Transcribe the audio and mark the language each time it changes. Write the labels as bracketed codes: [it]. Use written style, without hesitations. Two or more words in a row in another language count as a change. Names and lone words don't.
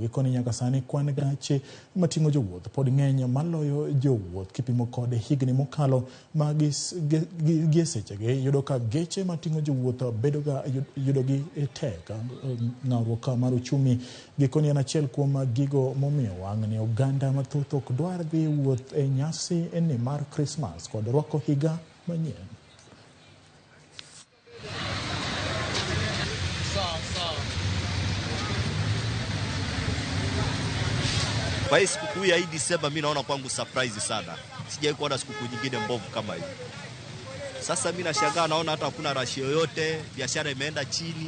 [luo] Gikoni nyaka sani kwan gache mating'o jowuoth pod ng'eny maloyo jowuoth kipimo kod higni mokalo ma gie sechegi yudo ka geche mating'o jowuoth bedoga yudogi tek. Ng'awruok mar ochumi gikoni en achiel kuom gigo momiyo wang'ni oganda mathoth ok dwar dhi wuoth e nyasi eni mar Christmas kod rwako higa manyien. [sw] Kwa hii sikukuu ya hii Desemba mimi naona kwangu surprise sana. Sijawahi kuona sikukuu nyingine mbovu kama hii. Sasa mimi nashangaa naona hata hakuna rashi yoyote, biashara imeenda chini.